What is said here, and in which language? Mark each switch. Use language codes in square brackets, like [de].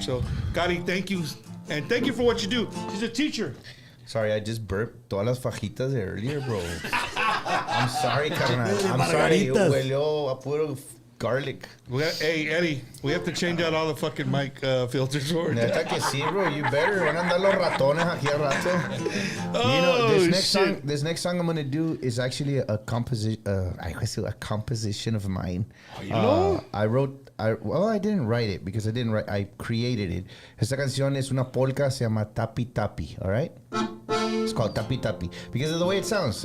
[en] So, Cari, thank you, and thank you for what you do. She's a teacher. Sorry, I just burped [es] todas las fajitas de [en] earlier, bro. I'm sorry, carnal. I'm sorry. [es] Huelió a puro garlic. [en] Hey, Eddie, we have to change out all the fucking mic filters. [es] Neta que sí, bro. [en] You better. [es] Van a andar los ratones aquí al rato. [en] Oh, you know, shit. This next song I'm gonna do is actually a composition of mine. Oh, you know? I didn't write it because I created it. [es] Esta canción es una polka, se llama Tapi Tapi, all right? [en] It's called Tapi Tapi because of the way it sounds.